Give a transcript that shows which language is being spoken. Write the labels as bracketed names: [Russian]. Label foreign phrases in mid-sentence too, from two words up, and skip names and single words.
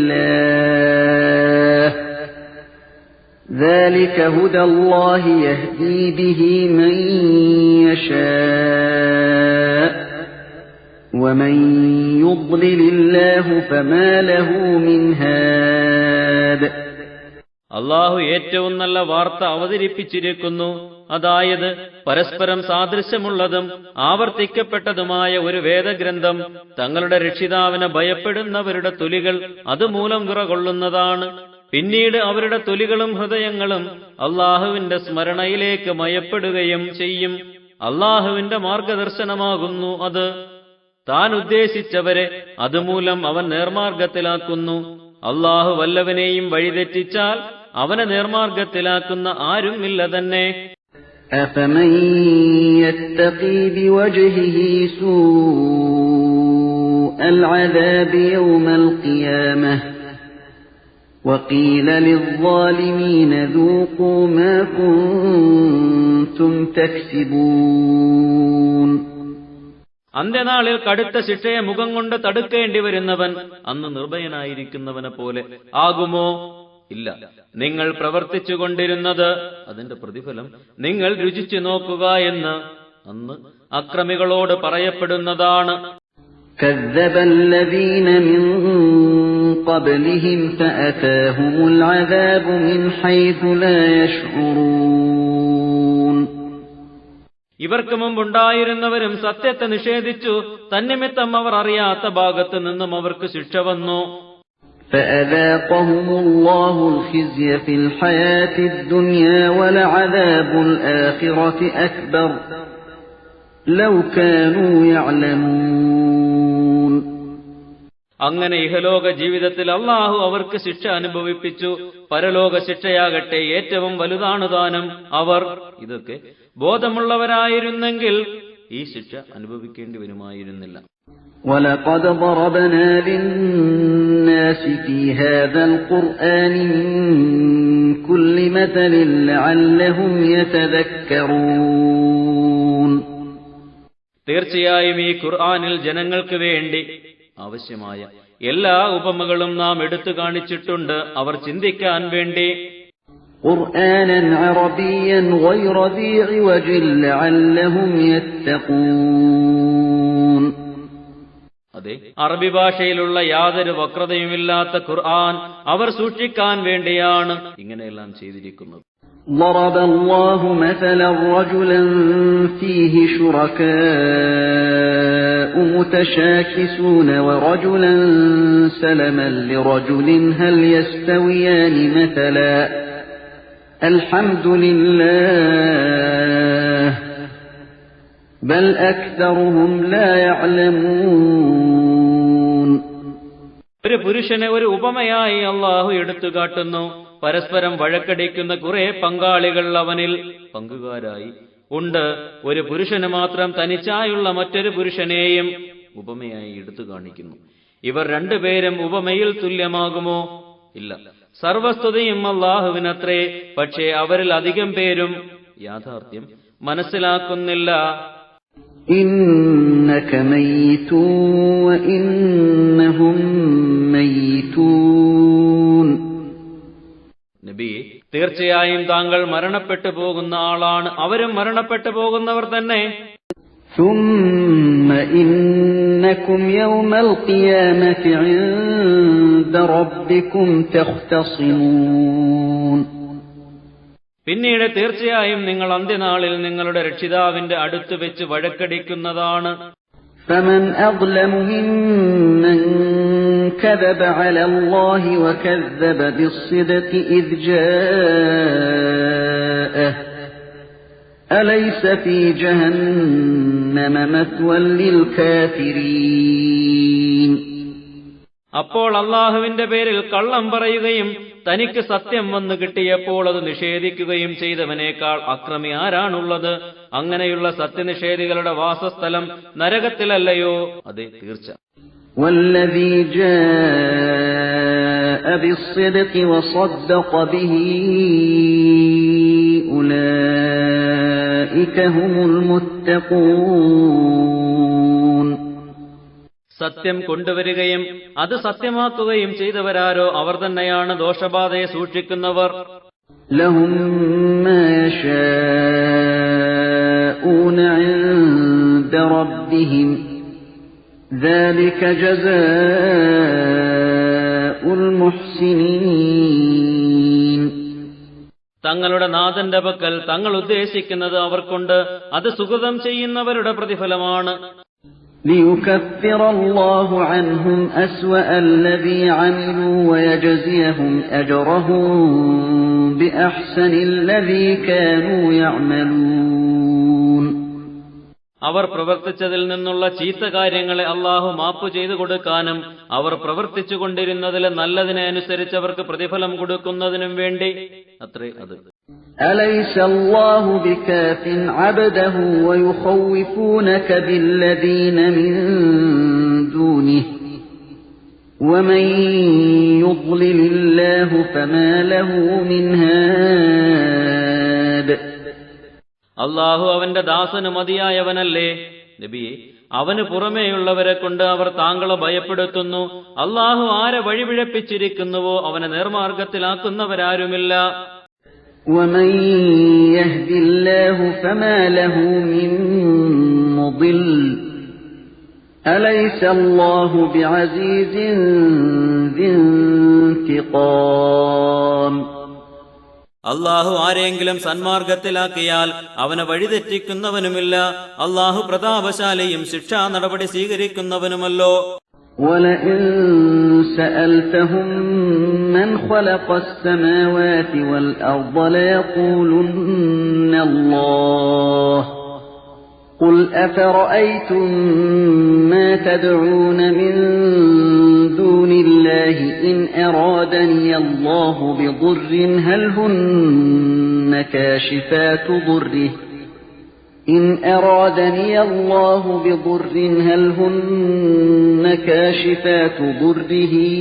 [Arabic] الله ذلك هدى الله يهدي به من يشاء ومن يضلل الله فما له من هاد. [Malayalam] അള്ളാഹു ഏറ്റവും നല്ല വാർത്ത അവതരിപ്പിച്ചിരിക്കുന്നു. അതായത് പരസ്പരം സാദൃശ്യമുള്ളതും ആവർത്തിക്കപ്പെട്ടതുമായ ഒരു വേദഗ്രന്ഥം തങ്ങളുടെ രക്ഷിതാവിനെ ഭയപ്പെടുന്നവരുടെ തൊലികൾ അതുമൂലം വിറകൊള്ളുന്നതാണ്. പിന്നീട് അവരുടെ തൊലികളും ഹൃദയങ്ങളും അള്ളാഹുവിന്റെ സ്മരണയിലേക്ക് മയപ്പെടുകയും ചെയ്യും. അള്ളാഹുവിന്റെ മാർഗദർശനമാകുന്നു അത്. താൻ ഉദ്ദേശിച്ചവരെ അതുമൂലം അവൻ നേർമാർഗത്തിലാക്കുന്നു. അള്ളാഹു വല്ലവനെയും വഴിതെറ്റിച്ചാൽ അവനെ നേർമാർഗത്തിലാക്കുന്ന ആരുമില്ല തന്നെ. [Arabic] أفمن يتقي بوجهه سوء العذاب يوم القيامة وقيل للظالمين ذوقوا ما كنتم تكسبون. [Malayalam] അന്ത്യനാളിൽ കടുത്ത ശിക്ഷയെ മുഖം കൊണ്ട് തടുക്കേണ്ടി വരുന്നവൻ അന്ന് നിർഭയനായിരിക്കുന്നവനെ പോലെ ആകുമോ? ഇല്ല. നിങ്ങൾ പ്രവർത്തിച്ചുകൊണ്ടിരുന്നത് അതിന്റെ പ്രതിഫലം നിങ്ങൾ രുചിച്ചു നോക്കുക എന്ന് അന്ന് അക്രമികളോട് പറയപ്പെടുന്നതാണ്. [Arabic] كذب الذين من قبلهم فأتاهم العذاب من حيث لا يشعرون. [Malayalam] ഇവർക്ക് മുമ്പുണ്ടായിരുന്നവരും സത്യത്തെ നിഷേധിച്ചു. തന്നിമിത്തം അവർ അറിയാത്ത ഭാഗത്തു നിന്നും അവർക്ക് ശിക്ഷ വന്നു. [Arabic] فأذاقهم الله الخزي في الحياة الدنيا ولعذاب الآخرة أكبر لو كانوا يعلمون. [Malayalam] അങ്ങനെ ഇഹലോക ജീവിതത്തിൽ അള്ളാഹു അവർക്ക് ശിക്ഷ അനുഭവിപ്പിച്ചു. പരലോക ശിക്ഷയാകട്ടെ ഏറ്റവും വലുതാണ് താനും. അവർ ഇതൊക്കെ ബോധമുള്ളവരായിരുന്നെങ്കിൽ ഈ ശിക്ഷ അനുഭവിക്കേണ്ടി വരുമായിരുന്നില്ല. [Arabic] وَلَقَدْ ضَرَبْنَا لِلنَّاسِ فِي هَذَا الْقُرْآنِ مِنْ كُلِّ مَثَلٍ لَعَلَّهُمْ يَتَذَكَّرُونَ. [Malayalam] തീർച്ചയായും ഈ ഖുർആനിൽ ജനങ്ങൾക്ക് വേണ്ടി ആവശ്യമായ എല്ലാ ഉപമകളും നാം എടുത്തു കാണിച്ചിട്ടുണ്ട്, അവർ ചിന്തിക്കാൻ വേണ്ടി. [Arabic] قُرْآنًا عَرَبِيًّا غَيْرَ ذِي عِوَجٍ لَعَلَّهُمْ يَتَّقُونَ. [Malayalam] അതെ, അറബി ഭാഷയിലുള്ള യാതൊരു വക്രതയുമില്ലാത്ത ഖുർആൻ അവർ സൂക്ഷിക്കാൻ വേണ്ടിയാണ് ഇങ്ങനെയെല്ലാം ചെയ്തിരിക്കുന്നത്. [Arabic] ضرب الله مثلا رجلا فيه شركاء متشاكسون ورجلا سلما لرجل هل يستويان مثلا الحمد لله بل أكثرهم لا يعلمون. [Malayalam] ഒരു പുരുഷനെ ഒരു ഉപമയായി അള്ളാഹു എടുത്തു കാട്ടുന്നു. പരസ്പരം വഴക്കടിക്കുന്ന കുറെ പങ്കാളികൾ അവനിൽ പങ്കുകാരായി ഉണ്ട്. ഒരു പുരുഷന് മാത്രം തനിച്ചായുള്ള മറ്റൊരു പുരുഷനെയും ഉപമയായി എടുത്തു കാണിക്കുന്നു. ഇവർ രണ്ടുപേരും ഉപമയിൽ തുല്യമാകുമോ? ഇല്ല. സർവസ്തുതിയും അല്ലാഹുവിനത്രേ. പക്ഷേ അവരിൽ അധികം പേരും യാഥാർത്ഥ്യം മനസ്സിലാക്കുന്നില്ല. [Arabic] إنك ميت وإنهم ميتون. [Malayalam] നബിയെ, തീർച്ചയായും താങ്കൾ മരണപ്പെട്ടു പോകുന്ന ആളാണ്, അവരും മരണപ്പെട്ടു പോകുന്നവർ തന്നെ. [Arabic] ثم إنكم يوم القيامة عند ربكم تختصمون. [Malayalam] പിന്നീട് തീർച്ചയായും നിങ്ങൾ അന്ത്യനാളിൽ നിങ്ങളുടെ രക്ഷിതാവിന്റെ അടുത്ത് വെച്ച് വഴക്കടിക്കുന്നതാണ്. [Arabic] فمن أظلم ممن كذب على الله وكذب بالصدق إذ جاءه أليس في جهنم مثوى للكافرين. [Malayalam] അപ്പോൾ അള്ളാഹുവിന്റെ പേരിൽ കള്ളം പറയുകയും തനിക്ക് സത്യം വന്നു കിട്ടിയപ്പോൾ അത് നിഷേധിക്കുകയും ചെയ്തവനേക്കാൾ അക്രമി ആരാണുള്ളത്? അങ്ങനെയുള്ള സത്യനിഷേധികളുടെ വാസസ്ഥലം നരകത്തിലല്ലയോ? അതെ, തീർച്ച. [Arabic] والذي جاء بالصدق وصدق به أولئك هم المتقون. [Malayalam] സത്യം കൊണ്ടുവരികയും അത് സത്യമാക്കുകയും ചെയ്തവരാരോ അവർ തന്നെയാണ് ദോഷബാധയെ സൂക്ഷിക്കുന്നവർ. [Arabic] لهم ما يشاءون عند ربهم ذلك جزاء المحسنين. [Malayalam] തങ്ങളുടെ നാഥന്റെ പക്കൽ തങ്ങൾ ഉദ്ദേശിക്കുന്നത് അവർക്കുണ്ട്, അത് സുഗതം ചെയ്യുന്നവരുടെ പ്രതിഫലമാണ്. [Arabic] ليكفر الله عنهم أسوأ الذي عملوا ويجزيهم أجرهم بأحسن الذي كانوا يعملون. [Malayalam] അവർ പ്രവർത്തിച്ചതിൽ നിന്നുള്ള ചീത്ത കാര്യങ്ങളെ അള്ളാഹു മാപ്പു ചെയ്തു കൊടുക്കാനും അവർ പ്രവർത്തിച്ചു കൊണ്ടിരുന്നതിലെ നല്ലതിനെ അനുസരിച്ച് അവർക്ക് പ്രതിഫലം കൊടുക്കുന്നതിനും വേണ്ടി അത്രേ അത്. [Arabic] أليس الله بكاف عبده ويخوفونك بالذين من دونه ومن يضلل الله فما له من هاد. [Malayalam] അള്ളാഹു അവന്റെ ദാസന് മതിയായവനല്ലേ നബിയെ? അവന് പുറമേയുള്ളവരെ കൊണ്ട് അവർ താങ്കളെ ഭയപ്പെടുത്തുന്നു. അള്ളാഹു ആരെ വഴിപിഴപ്പിച്ചിരിക്കുന്നുവോ അവനെ നേർമാർഗത്തിലാക്കുന്നവരാരുമില്ല. [Arabic] ومن يهد الله فما له من مضل أليس الله بعزيز ذي انتقام. [Malayalam] അള്ളാഹു ആരെങ്കിലും സന്മാർഗത്തിലാക്കിയാൽ അവനെ വഴിതെറ്റിക്കുന്നവനുമില്ല. അള്ളാഹു പ്രതാപശാലിയും ശിക്ഷാ നടപടി സ്വീകരിക്കുന്നവനുമല്ലോ. [Arabic] وَلَئِن سَأَلْتَهُم مَّنْ خَلَقَ السَّمَاوَاتِ وَالْأَرْضَ لَيَقُولُنَّ اللَّهُ قُلْ أَفَرَأَيْتُم مَّا تَدْعُونَ مِن دُونِ اللَّهِ إِنْ أَرَادَنِيَ اللَّهُ بِضُرٍّ هَلْ هُنَّ كَاشِفَاتُ ضُرِّهِ إِنْ أَرَادَنِيَ اللَّهُ بِضُرٍّ هَلْ هُنَّ كَاشِفَاتُ ضُرِّهِ